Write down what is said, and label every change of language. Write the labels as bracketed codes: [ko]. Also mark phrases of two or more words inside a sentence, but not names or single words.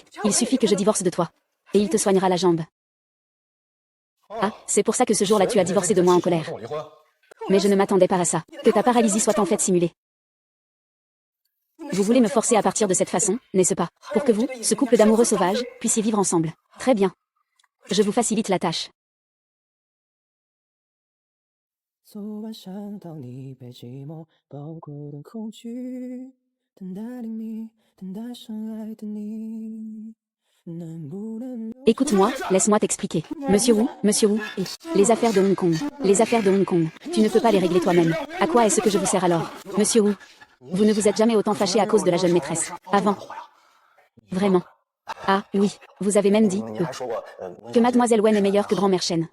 [fr] Il suffit que je divorce de toi. Et il te soignera la jambe. Ah, c'est pour ça que ce jour-là tu as divorcé de moi en colère. Mais je ne m'attendais pas à ça. Que ta paralysie soit en fait simulée. Vous voulez me forcer à partir de cette façon, n'est-ce pas? Pour que vous, ce couple d'amoureux sauvages, puissiez vivre ensemble. Très bien. Je vous facilite la tâche. [zh] 昨晚想到你被寂寞包裹的恐惧，等待黎明，等待深爱的你，能不能？ [fr] Écoute-moi, laisse-moi t'expliquer. Monsieur Wu, et les affaires de Hong Kong. Les affaires de Hong Kong. Tu ne peux pas les régler toi-même. À quoi est-ce que je vous sers alors? Monsieur Wu, vous ne vous êtes jamais autant fâché à cause de la jeune maîtresse. Avant. Vraiment. Ah, oui, vous avez même dit que Mademoiselle Wen est meilleure que Grand-mère Chen.